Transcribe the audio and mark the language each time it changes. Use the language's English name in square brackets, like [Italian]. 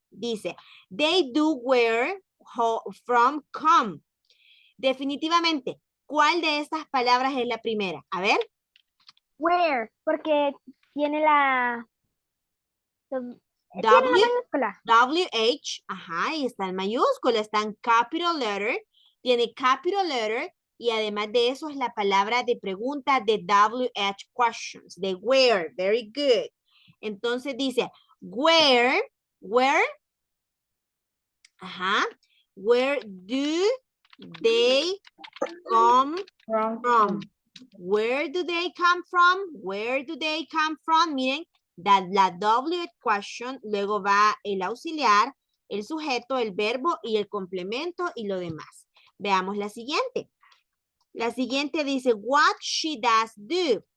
[Spanish] Dice, [English] they do where, from, come. [Spanish] Definitivamente, ¿cuál de estas palabras es la primera? A ver. Where, porque tiene la W, mayúscula. WH, ajá, y está en mayúscula, está en capital letter, tiene capital letter, y además de eso es la palabra de pregunta de WH questions, de where, [English] very good. [Spanish] Entonces dice, [English] where, ajá, where do they come from? Where do they come from? Where do they come from? [Spanish] Miren, la W question, luego va el auxiliar, el sujeto, el verbo y el complemento y lo demás. Veamos la siguiente. La siguiente dice, [English] what she does do.